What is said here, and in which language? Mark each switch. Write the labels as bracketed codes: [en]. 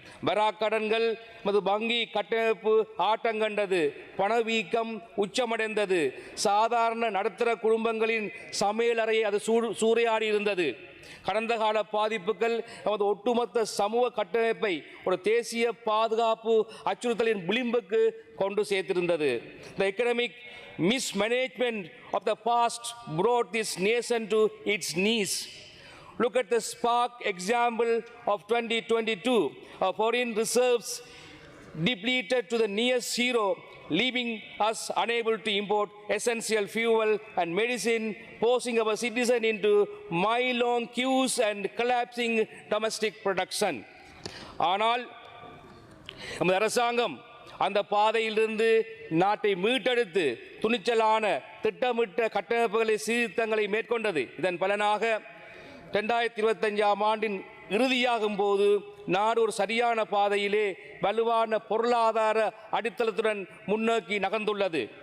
[ta] வராக்கடன்கள் மது வங்கி கட்டமைப்பு ஆட்டங்கண்டது, பணவீக்கம் உச்சமடைந்தது, சாதாரண நடுத்தர குடும்பங்களின் சமையலறையை அது சூறையாடி இருந்தது. கடந்த கால பாதிப்புகள் நமது ஒட்டுமொத்த சமூக கட்டமைப்பை ஒரு தேசிய பாதுகாப்பு அச்சுறுத்தலின் விளிம்புக்கு கொண்டு சேர்த்திருந்தது. [en] The economic mismanagement of the past brought this nation to its knees. Look at the stark example of 2022. Our foreign reserves depleted to the near zero, leaving us unable to import essential fuel and medicine, forcing our citizens into mile-long queues and collapsing domestic production. [ta] ஆனால் நமது அரசாங்கம் அந்த பாதையிலிருந்து நாட்டை மீட்டெடுத்து துணிச்சலான திட்டமிட்ட கட்டமைப்புகளை சீர்திருத்தங்களை மேற்கொண்டது. இதன் பலனாக 2025ஆம் ஆண்டின் இறுதியாகும் போது நாடு ஒரு சரியான பாதையிலே வலுவான பொருளாதார அடித்தளத்துடன் முன்னோக்கி நகர்ந்துள்ளது.